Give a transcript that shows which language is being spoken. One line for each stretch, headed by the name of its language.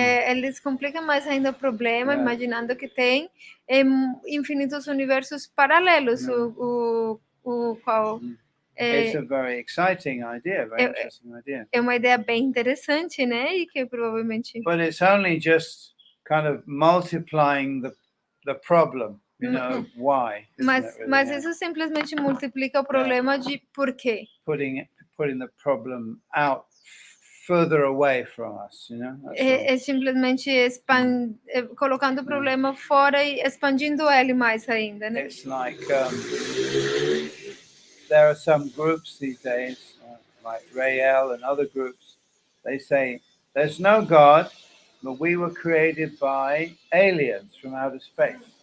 Portuguese: Eles complicam mais ainda o problema, imaginando que tem infinitos universos paralelos, o qual
English: it's a very exciting idea, very interesting idea.
Portuguese: É uma ideia bem interessante, né? E que provavelmente.
English: But it's only just kind of multiplying the problem, why.
Portuguese: Mas isso simplesmente multiplica o problema de por quê.
English: Putting the problem out further away from us,
Portuguese: É simplesmente colocando o problema fora e expandindo ele mais ainda, né?
English: It's like there are some groups these days, like Rael and other groups. They say there's no God, but we were created by aliens from outer space.